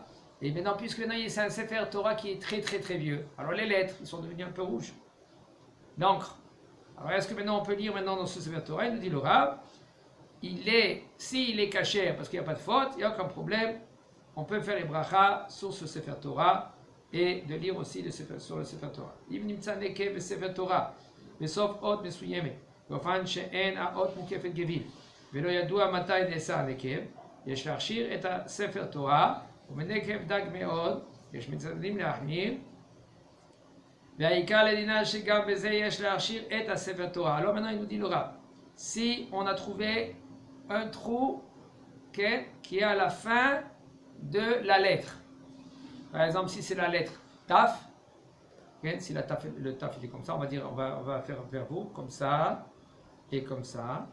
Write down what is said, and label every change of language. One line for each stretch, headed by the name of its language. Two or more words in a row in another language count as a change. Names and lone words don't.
French: Et maintenant, puisque maintenant c'est un
Hebrew: ספר תורה
French: qui est très très très vieux, alors les lettres, ils sont devenues un peu rouges. L'encre. Alors est-ce que maintenant on peut lire maintenant dans ce
Hebrew: ספר תורה?
French: Il nous dit le Rav, s'il est caché parce qu'il n'y a pas de faute, il n'y a aucun problème, on peut faire les brachas sur ce
Hebrew: ספר תורה
French: et de lire aussi sur le
Hebrew: ספר תורה. אם נמצא נקב בספר תורה, בסוף אות מסוימת, באופן שאין האות מוקפת גוויל, ולא ידוע מתי נעשה הנקב, יש להכשיר את הספר תורה, ומנקב דק מאוד, יש מצדדים להחמיר, והעיקר לדינה שגם בזה יש להכשיר את הספר תורה.
French: Alors maintenant il nous dit le Rav, si on a trouvé un trou qui est à la fin de la lettre, par exemple si c'est la lettre Taf, si le Taf il est comme ça, on va dire, on va faire vers vous, comme ça, et comme ça.